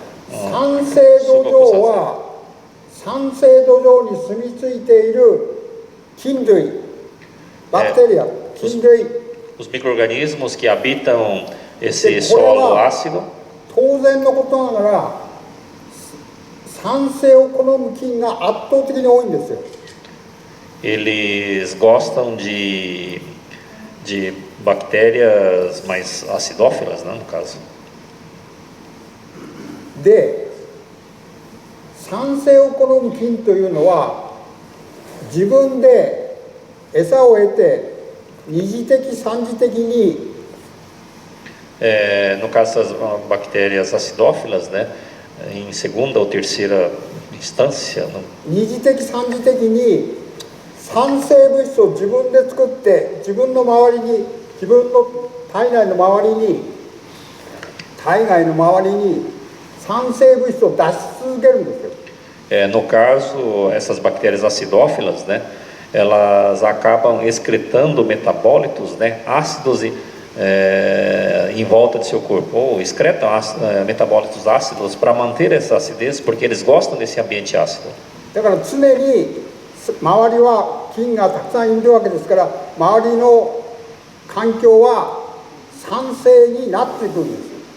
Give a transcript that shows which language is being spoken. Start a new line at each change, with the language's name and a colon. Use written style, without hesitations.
Japanese: 酸性土壌は酸性土壌に住み着いている菌類、バクテリア、菌類、
Portuguese: Os micro-organismos que habitam esse solo ácido,
Japanese: 当然のことながら酸性を好む菌が圧倒的に多いんですよ。
Portuguese: eles gostam de bactérias mais acidófilas, né, no caso.
Japanese: で、酸性を好む菌というのは自分で餌を得て二次的三次的に
Portuguese: No caso das bactérias acidófilas, né, em segunda ou terceira instância,
Japanese: 二次的三次的に酸性物質を自分で作って自分の周りに自分の体内の周りに体外の周りに酸性物質を出し続けるんですよ。
Portuguese: no caso, essas bactérias acidófilas, né, elas acabam excretando metabólitos, né, ácidos em volta de seu corpo, ou excretam metabólitos ácidos para manter essa acidez, porque eles gostam desse ambiente ácido.
Japanese: だから常に周りは菌がたくさんいるわけですから周りの環境は酸性になっていくんです。